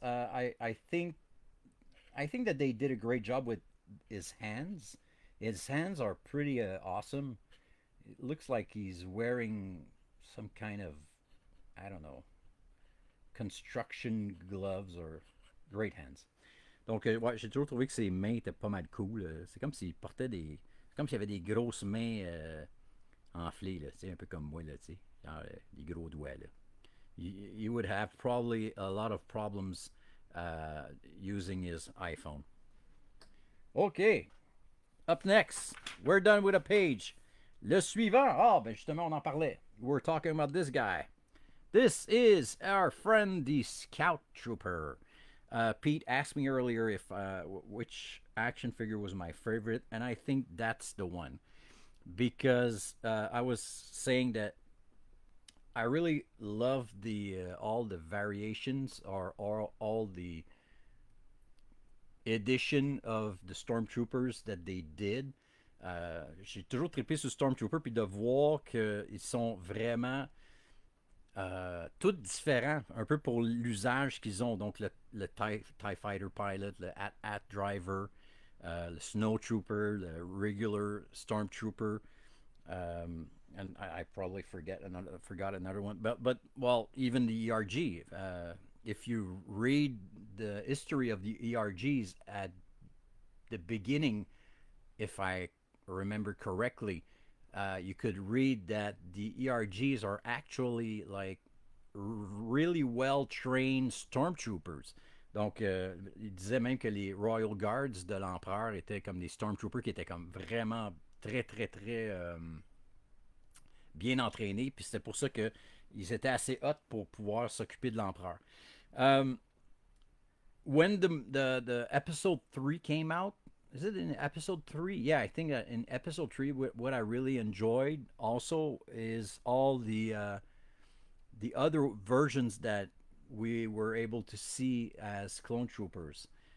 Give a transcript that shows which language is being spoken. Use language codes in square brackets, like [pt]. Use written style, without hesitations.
[en] I think that they did a great job with his hands. His hands are pretty awesome. It looks like he's wearing some kind of, I don't know, construction gloves or great hands. [fr] Donc, ouais, j'ai toujours trouvé que ses mains étaient pas mal cool. C'est comme s'il portait des. C'est comme s'il avait des grosses mains enflées, là, un peu comme moi, là, genre, des gros doigts. Là. [en] You would have probably a lot of problems using his iPhone. Okay. Up next, we're done with a page. [fr] Le suivant, ben justement, on en parlait. [en] We're talking about this guy. This is our friend, the Scout Trooper. Pete asked me earlier if which action figure was my favorite, and I think that's the one because I was saying that I really love the all the variations or all the edition of the Stormtroopers that they did. [fr] J'ai toujours trippé sur Stormtrooper puis de voir qu'ils sont vraiment tous différents, un peu pour l'usage qu'ils ont. Donc le TIE Fighter Pilot, le AT Driver, le Snow Trooper, le Regular Stormtrooper, [en] and I probably forgot another one. But well, even the ERG. If you read the history of the ERGs at the beginning, if I remember correctly, you could read that the ERGs are actually like really well trained stormtroopers. [fr] Donc, il disait même que les Royal Guards de l'Empereur étaient comme des stormtroopers qui étaient comme vraiment très, très, très bien entraînés. Puis c'était pour ça qu'ils étaient assez hot pour pouvoir s'occuper de l'Empereur. [en] When the episode 3 came out, is it in episode 3? Yeah, I think in episode 3, what I really enjoyed also is all the other versions that we were able to see as clone troopers.